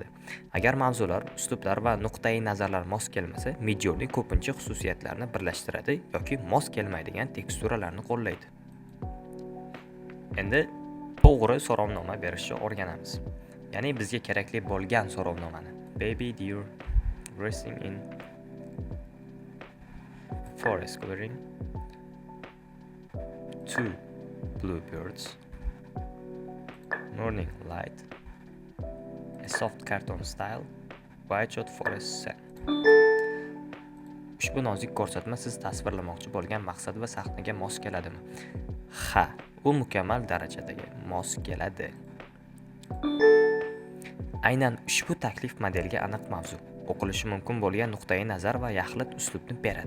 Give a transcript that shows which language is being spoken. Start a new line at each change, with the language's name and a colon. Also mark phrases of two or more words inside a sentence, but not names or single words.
Uzbek: Agar mavzular, uslublar va nuqtai nazarlar mos kelmasa, Midjourney ko'pincha xususiyatlarni birlashtiradi yoki mos kelmaydigan teksturalarni qo'llaydi. Endi to'g'ri so'rovnoma berishni o'rganamiz. Ya'ni bizga kerakli bo'lgan so'rovnomani.
English: Baby deer racing in forest clearing. Two bluebirds. Morning light. A soft cartoon style. Wide shot forest scene.
Uzbek: Ushbu nozik ko'rsatma siz tasvirlamoqchi bo'lgan maqsad va sahnaga mos keladimi? Ha, u mukammal darajadagi mos keladi. Aynan ushbu taklif modelga aniq mavzu, o'qilishi mumkin bo'lgan nuqtai nazar va yaxlit uslubni beradi.